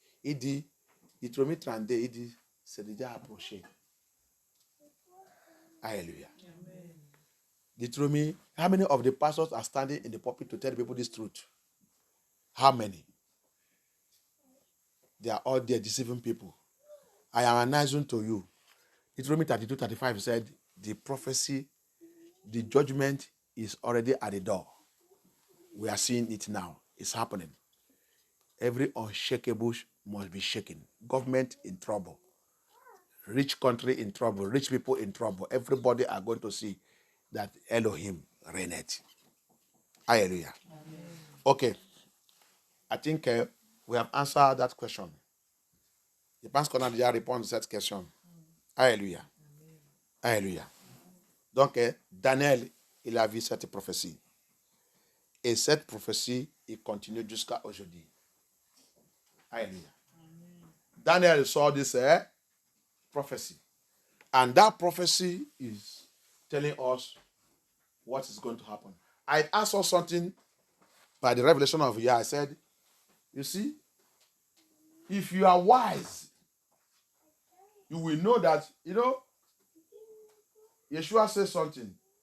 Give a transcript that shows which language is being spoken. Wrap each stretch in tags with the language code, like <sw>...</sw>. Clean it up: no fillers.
<fr>Il dit, Deutéronome 32, il dit, c'est déjà approché. Hallelujah.</fr> <en>Deuteronomy, how many of the pastors are standing in the pulpit to tell people this truth? How many? They are all there deceiving people. I am announcing to you. Deuteronomy 32, 35 said, the prophecy, the judgment is already at the door. We are seeing it now. It's happening. Every unshakable must be shaken. Government in trouble. Rich country in trouble. Rich people in trouble. Everybody are going to see that Elohim reigneth. Hallelujah. Amen. Okay. I think we have answered that question.</en> <fr>Je pense qu'on a déjà répondu à cette question. Alléluia. Alléluia. Donc, Daniel, il a vu cette prophétie. Et cette prophétie, il continue jusqu'à aujourd'hui. Alléluia.</fr> <en>Daniel saw this prophecy. And that prophecy is telling us what is going to happen. I saw something by the revelation of Yah. I said, you see, if you are wise, you will know that, Yeshua says something.</en>